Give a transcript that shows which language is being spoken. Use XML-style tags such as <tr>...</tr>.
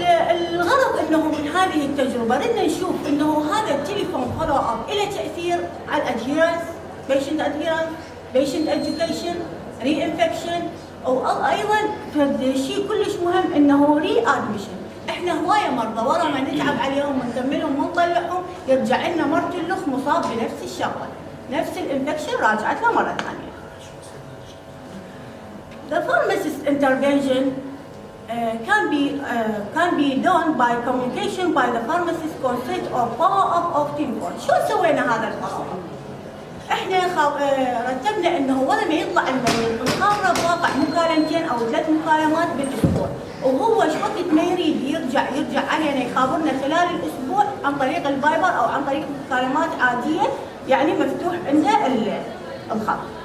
<ar>الغرض انه من هذه التجربه بدنا نشوف انه هذا التليفون فولو اب له تاثير على الادهيرنس، بيشنت ادهيرنس، بيشنت اديوكيشن، ري انفكشن، وايضا شيء كلش مهم انه ري ادميشن. احنا هوايه مرضى ورا ما نتعب عليهم ونكملهم ونطلعهم يرجع لنا مرة الاخ مصاب بنفس الشغله، نفس الانفكشن راجعت له مره ثانيه.</ar> <en>The pharmacist intervention can be done by communication by the pharmacist consent or follow-up of telephone.</en> <ar>شو سوينا هذا الfollow-up؟ احنا رتبنا انه ولا ما يطلع المريض نقارنه بواقع مكالمتين او 3 مكالمات بالاسبوع، وهو ايش وقت ما يريد يرجع علينا يخابرنا خلال الاسبوع عن طريق الفايبر او عن طريق مكالمات عاديه، يعني مفتوح عنده الخط.</ar>